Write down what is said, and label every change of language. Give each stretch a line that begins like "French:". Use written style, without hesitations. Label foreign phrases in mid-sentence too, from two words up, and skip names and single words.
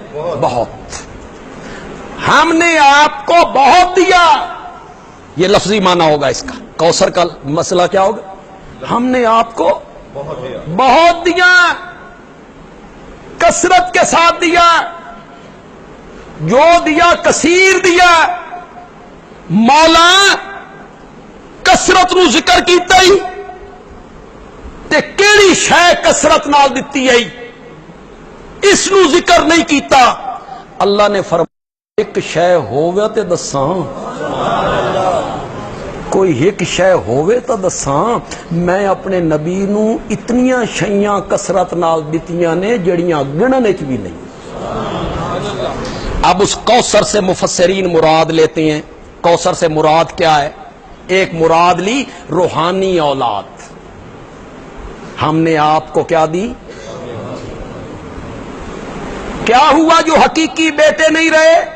Urdu: بہت، ہم نے آپ کو بہت دیا، یہ لفظی معنی ہوگا اس کا، کوثر کا مسئلہ کیا ہوگا؟ ہم نے آپ کو بہت دیا، کثرت کے ساتھ دیا، جو دیا کثیر دیا۔
Punjabi: مولا کثرت نو ذکر کیتا ہی تے کیڑی شے کثرت نال دتی ہے، اس نو ذکر نہیں کیتا۔ اللہ نے فرمایا ایک شے ہووے تے دساں، کوئی ایک شے ہووے تو دساں، میں اپنے نبی نو اتنیاں شیاں کثرت نال دتیاں نے جڑیاں گنن وچ بھی نہیں۔
Urdu: اب اس کوثر سے مفسرین مراد لیتے ہیں. کوثر سے مراد کیا ہے؟ ایک مراد لی روحانی اولاد. ہم نے آپ کو کیا دی؟ کیا ہوا جو حقیقی بیٹے نہیں رہے؟